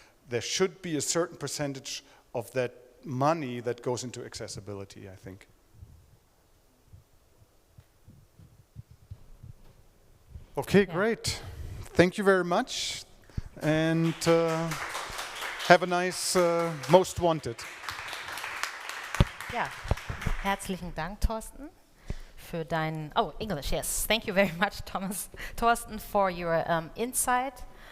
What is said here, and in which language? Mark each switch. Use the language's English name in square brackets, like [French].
[English] There should be a certain percentage of that money that goes into accessibility, I think. Okay, yeah. Great. Thank you very much, and have a nice Most Wanted. [German] Ja, herzlichen Dank, Thorsten, für dein, oh, [English] English, yes. Thank you very much, Thorsten, for your insight.